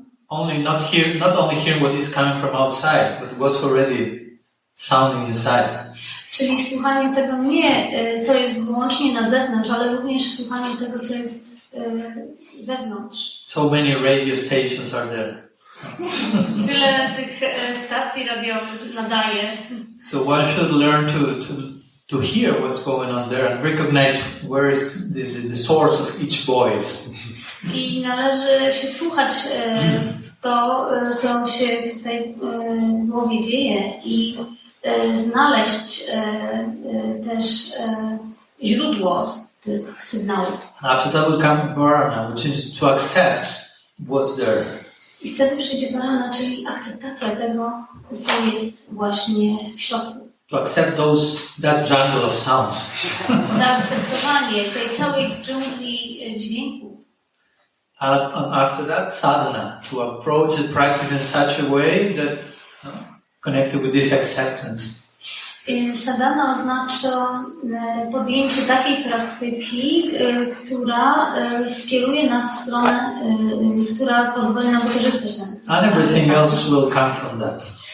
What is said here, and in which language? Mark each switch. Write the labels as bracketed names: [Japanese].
[English] Not only hearing what is coming from outside, but what's already sounding inside. [Polish] Czyli słuchanie tego nie, co jest wyłącznie na zewnątrz, ale również słuchanie tego, co jest wewnątrz. [English] So many radio stations are there. [Polish] Tyle tych stacji radiowych nadaje. [English] So one should learn to hear what's going on there and recognize where is the source of each voice. [Polish] I należy się wsłuchać w to, co się tutaj w głowie dzieje i znaleźć też źródło tych sygnałów. [English] After that will come Varana, which is to accept what's there. [Polish] I wtedy przyjdzie Varana, czyli akceptacja tego, co jest właśnie w środku. [English] To accept that jungle of sounds. [Polish] Zaakceptowanie tej całej dżungli dźwięków. [English] And after that, sadhana, to approach the practice in such a way that connected with this acceptance. [Polish] Sadhana oznacza podjęcie takiej praktyki, która skieruje nas w stronę, która pozwoli nam wykorzystać ten. [English] And everything else will come from that.